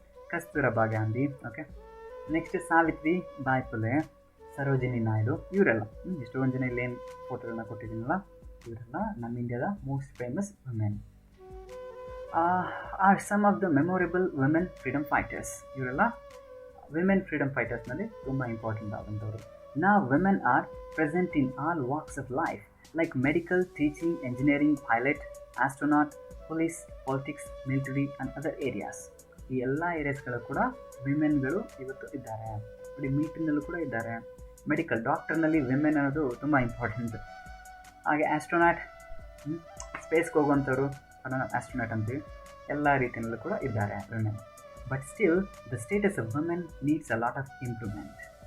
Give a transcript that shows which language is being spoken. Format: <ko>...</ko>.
<kn>Kasturba Gandhi, okay. Next Savitri Bai Phule, Sarojini Naidu, ಇವರೆಲ್ಲ ಎಷ್ಟೊಂದು ಜನ ಇಲ್ಲೇನು ಫೋಟೋಗಳನ್ನ ಕೊಟ್ಟಿದ್ದೀನಲ್ಲ, ಇವರೆಲ್ಲ ನಮ್ಮ ಇಂಡಿಯಾದ most famous women.</kn> <en>Are some of the memorable women freedom fighters.</en> <kn>ಇವರೆಲ್ಲ ವಿಮೆನ್ ಫ್ರೀಡಮ್ ಫೈಟರ್ಸ್ನಲ್ಲಿ ತುಂಬ important ಆದಂಥವ್ರು.</kn> <en>Now women are present in all walks of life like medical, teaching, engineering, pilot, astronaut, police, politics, military and other areas.</en> <kn>ಈ ಎಲ್ಲ ಏರಿಯಾಸ್ಗಳು ಕೂಡ ವಿಮೆನ್ಗಳು ಇವತ್ತು ಇದ್ದಾರೆ. ನೋಡಿ ಮಿಲಿಟರಿನಲ್ಲೂ ಕೂಡ ಇದ್ದಾರೆ. ಮೆಡಿಕಲ್ ಡಾಕ್ಟರ್ನಲ್ಲಿ ವಿಮೆನ್ ಅನ್ನೋದು ತುಂಬ ಇಂಪಾರ್ಟೆಂಟ್. ಹಾಗೆ ಆಸ್ಟ್ರೋನಾಟ್, ಸ್ಪೇಸ್ಗೆ ಹೋಗುವಂಥವ್ರು ಅದನ್ನು ಆಸ್ಟ್ರೋನಾಟ್ ಅಂತೀವಿ. ಎಲ್ಲ ರೀತಿಯಲ್ಲೂ ಕೂಡ ಇದ್ದಾರೆ women.</kn> <en>But still the status of women needs a lot of improvement.</en>